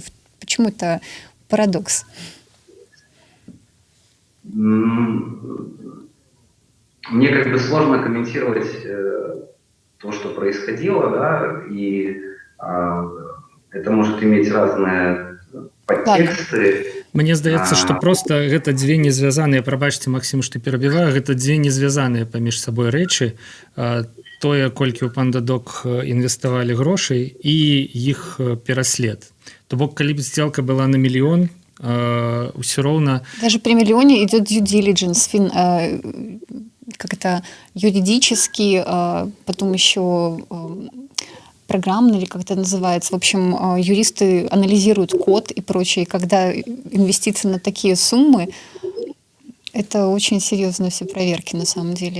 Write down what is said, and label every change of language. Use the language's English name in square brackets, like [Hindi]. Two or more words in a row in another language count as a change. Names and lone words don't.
[Russian] Почему это парадокс? Мне как бы сложно комментировать то, что происходило, да, и это может иметь разные подтексты. [Belarusian] Мне здаецца, што проста гэта дзве незвязаныя, прабачце, Максім, што перабіваю, гэта дзве незвязаныя паміж сабой рэчы. Тое, колькі ў PandaDoc інвеставалі грошай і іх пераслед. То бок, калі б [Russian] сделка была [Belarusian] на мільён, ўсё роўна... [Russian] Даже при миллионе идет [English] due diligence, [Russian] как это, юридический, потом еще программный, или как это называется. В общем, юристы анализируют код и прочее. И когда инвестиции на такие суммы, это очень серьезные все проверки на самом деле.